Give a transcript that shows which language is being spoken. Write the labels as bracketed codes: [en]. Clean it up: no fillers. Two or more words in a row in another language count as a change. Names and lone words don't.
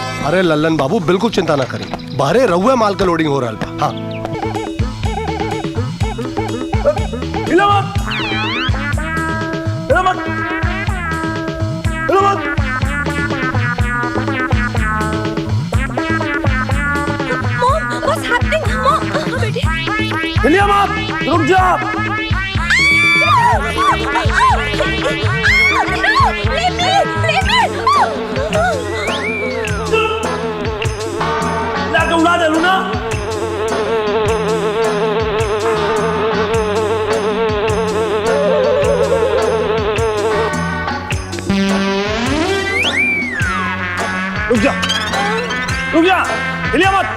[hi] अरे लल्लन बाबू बिल्कुल चिंता ना करें, बाहरे रहुए माल का लोडिंग हो रहा है। हाँ हिला मत, हिला मत, हिला मत। [en] Mom, what's happening? Mom, [hi] बेटी। हिलिया मत, रुक जा। लाके उड़ा दे लूना। रुक जा, रुक जा, हिलिया मत।